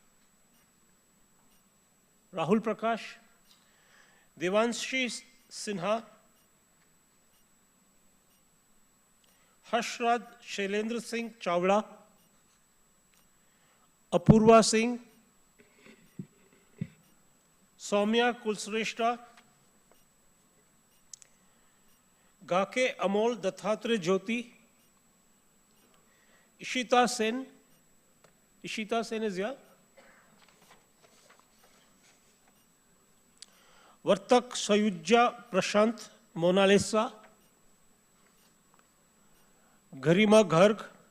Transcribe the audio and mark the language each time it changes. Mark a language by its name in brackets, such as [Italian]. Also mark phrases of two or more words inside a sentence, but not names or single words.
[English] Devanshi Sinha, Harshrad Shailendra Singh Chawla, Apurva Singh, Soumya Kulsreshta, Gake Amol Dattatre Jyoti, Ishita Sen is here. Vartak Sayujya Prashant Mona Lisa, Garima Garg,